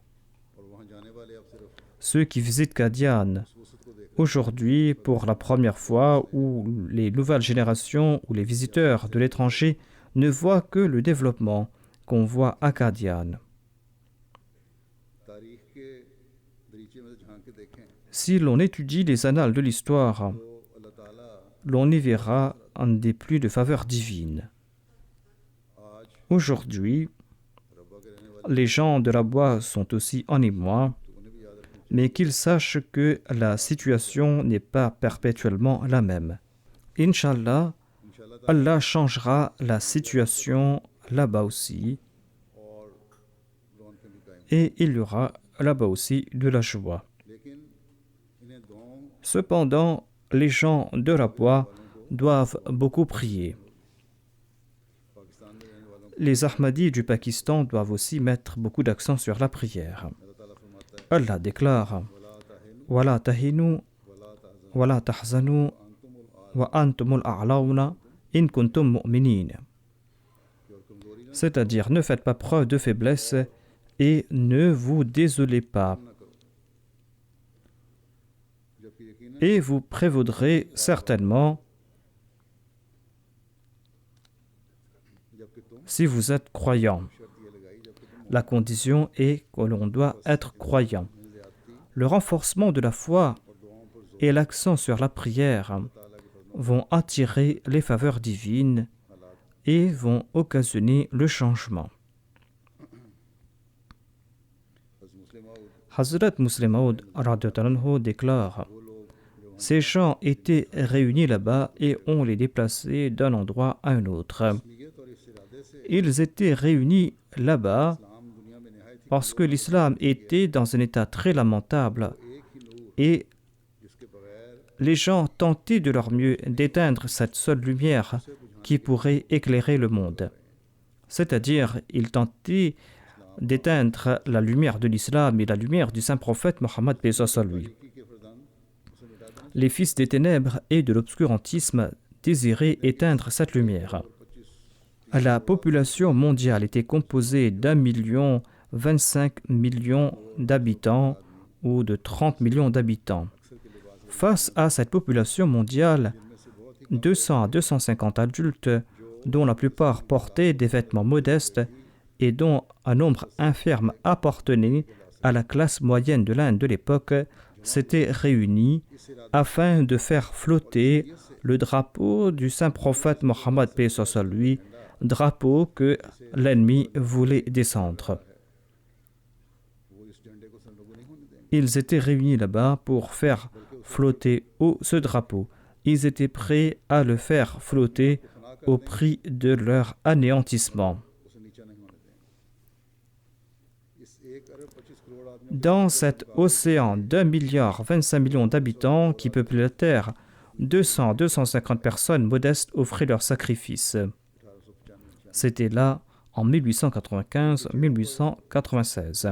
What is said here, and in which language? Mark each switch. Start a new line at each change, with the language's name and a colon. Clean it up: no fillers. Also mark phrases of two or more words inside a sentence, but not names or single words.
French: Ceux qui visitent Qadian aujourd'hui, pour la première fois, ou les nouvelles générations ou les visiteurs de l'étranger, ne voient que le développement qu'on voit à Qadian. Si l'on étudie les annales de l'histoire,
Urdu: تو اللہ تعالیٰ
French: l'on y verra un des plus de faveurs divines.
Urdu: آج
French: Aujourd'hui,
Urdu: ربوہ کے رہنے والے
French: les gens de Rabwa sont aussi en émoi,
Urdu: تو انہیں بھی یاد رکھنا
French: mais qu'ils sachent que la situation n'est pas perpétuellement la même. Inch'Allah,
Arabic: إن شاء الله تعالى
French: Allah changera la situation là-bas aussi,
Urdu: اور رونقیں بھی قائم
French: et il y aura là-bas aussi de la joie.
Urdu: لیکن انہیں دعاؤں
French: Cependant, les gens de Rabwa doivent beaucoup prier.
Urdu: پاکستان میں رہنے والوں
French: Les Ahmadis du Pakistan doivent aussi mettre beaucoup d'accent sur la prière.
Urdu: کو اللہ تعالیٰ فرماتا ہے
French: Allah déclare
Arabic: ولا تهنوا وَلَا تَهِنُوا ولا وَلَا تحزنوا تَحْزَنُوا أنتم ال وَأَنْتُمُ الْأَعْلَوْنَ إِن كُنتُم مُؤْمِنِينَ.
Urdu: اور کمزوری نہ
French: C'est-à-dire, ne faites pas preuve de faiblesse et ne vous désolez pas,
Urdu: نہ کرو جبکہ یقیناً
French: et vous prévaudrez certainement
Urdu: جبکہ تم
French: si vous êtes croyant.
Urdu: شرط یہ لگائی جبکہ تم
French: La condition est que l'on doit être croyant.
Urdu: مومن زیادتی
French: Le renforcement de la foi
Urdu: اور دعاؤں پر زور
French: et l'accent sur la prière
Urdu: تعالیٰ کے فرمان
French: vont attirer les faveurs divines
Urdu: حالات
French: et vont occasionner le changement.
Urdu: حضرت مسلم اور
French: Hazrat Muslim Maud
Arabic: رضي الله عنه
French: déclare:
Urdu: وہ لوگ جو
French: Ces gens étaient réunis là-bas et on les déplaçait d'un endroit à un autre.
Urdu: نیت اور اس ارادے سے
French: Ils étaient réunis là-bas
Urdu: اسلام دنیا میں نہایت ہی
French: parce que l'islam était dans un état très lamentable
Urdu: ایک ہی نور
French: et
Urdu: جس کے بغیر
French: les gens tentaient de leur mieux d'éteindre cette seule lumière qui pourrait éclairer le monde. C'est-à-dire, ils tentaient d'éteindre la lumière de l'islam et la lumière du saint prophète Mohammed paix soit sur lui.
Urdu: کی کے فرزندان اسے مٹا دینا
French: Les fils des ténèbres et de l'obscurantisme désiraient éteindre cette lumière. La population mondiale était composée d'1,25 million d'habitants ou de 30 millions d'habitants. Face à cette population mondiale, 200 à 250 adultes, dont la plupart portaient des vêtements modestes et dont un nombre infirme appartenait à la classe moyenne de l'Inde de l'époque, s'étaient réunis afin de faire flotter le drapeau du saint prophète Mohammed paix soit sur lui, drapeau que l'ennemi voulait descendre.
Urdu: وہ اس جھنڈے کو سرنگوں نہیں ہونے دیں گے
French: Ils étaient réunis là-bas pour faire flotter haut ce drapeau. Ils étaient prêts à le faire flotter au prix de leur anéantissement.
Urdu: اسے نیچا نہیں ہونے دیں گے اس 1,25 کروڑ آدمی
French: Dans cet océan d'1,25 milliard d'habitants qui peuplait la Terre, 200 à 250 personnes modestes offraient leurs sacrifices. 1895 C'était là en 1895-1896.